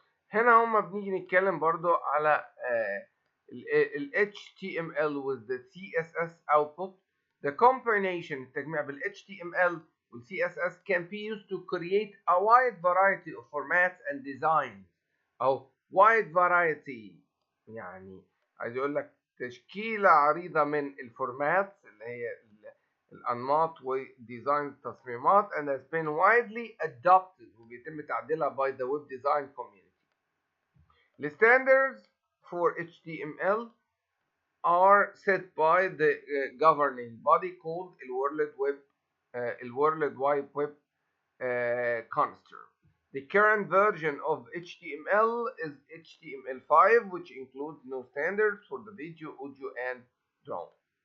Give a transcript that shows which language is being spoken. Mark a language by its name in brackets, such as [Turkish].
[Arabic] هنا هما بنيجي نتكلم برضو على ال HTML [English] with the CSS output. The combination [Arabic] التجميع بال HTML وال CSS [English] can be used to create a wide variety of formats and designs. [Arabic] أو wide variety يعني عايز يقول لك تشكيلة عريضة من الفورمات اللي هي الأنماط وديزاين التصميمات [English] and has been widely adopted [Arabic] وبيتم تعديلها [English] by the web design community. The standards for HTML are set by the governing body called the World Wide Web Construct. The current version of HTML is HTML5, which includes no standards for the video, audio, and drawing.